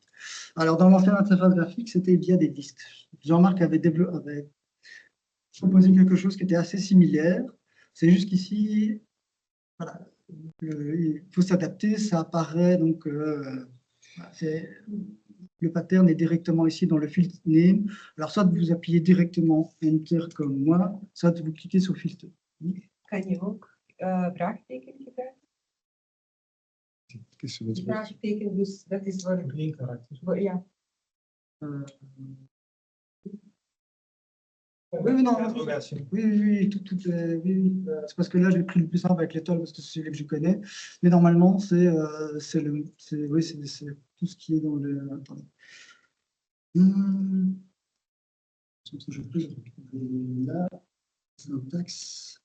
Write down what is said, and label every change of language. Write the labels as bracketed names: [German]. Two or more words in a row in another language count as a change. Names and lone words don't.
[French] Alors, dans l'ancienne interface graphique, c'était via des listes. Jean-Marc avait proposé quelque chose qui était assez similaire. C'est juste qu'ici, voilà, il faut s'adapter. Ça apparaît, donc, le pattern est directement ici dans le filtre name. Alors, soit vous appuyez directement Enter comme moi, soit vous cliquez sur filtre. [Dutch] Kan je ook vraagteken gebruiken? Vraagteken, dus dat is ja. [French] Oui, non, oui, c'est parce que là, j'ai pris le plus simple avec l'étoile parce que c'est celui que je connais. Mais normalement, c'est tout ce qui est dans le. Attendez. Je peux là, syntaxe.